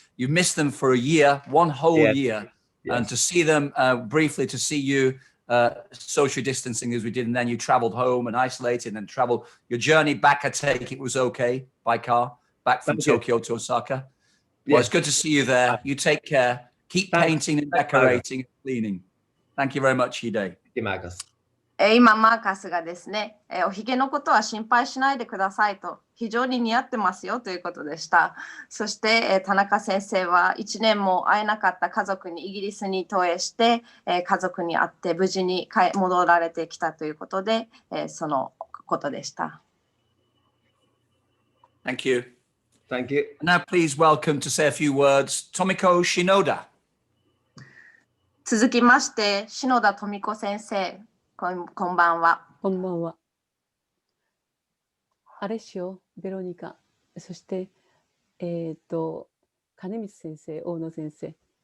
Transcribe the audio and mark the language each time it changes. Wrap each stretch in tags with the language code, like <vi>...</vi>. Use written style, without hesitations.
<en>You missed them for a year, one whole year. Yes. And to see them briefly, to see you social distancing as we did, and then you traveled home and isolated and traveled. Your journey back, I take it, was okay by car, back from Tokyo to Osaka. Well, it's good to see you there. You take care. Keep painting and decorating and cleaning. Thank you very much, Hide.</en> <ja>今、マーカスがですね、おひげのことは心配しないでくださいと、非常に似合ってますよということでした。そして、田中先生は1年も会えなかった家族にイギリスに投影して、家族に会って無事に戻られてきたということで、そのことでした。</ja> <en>Thank you. Thank you. Now, please welcome to say a few words, Tomiko Shinoda.</en> <ja>続きまして、篠田富子先生。こんばんは。こんばんは。アレシオ、ベロニカ、そして、金光先生、大野先生。</ja>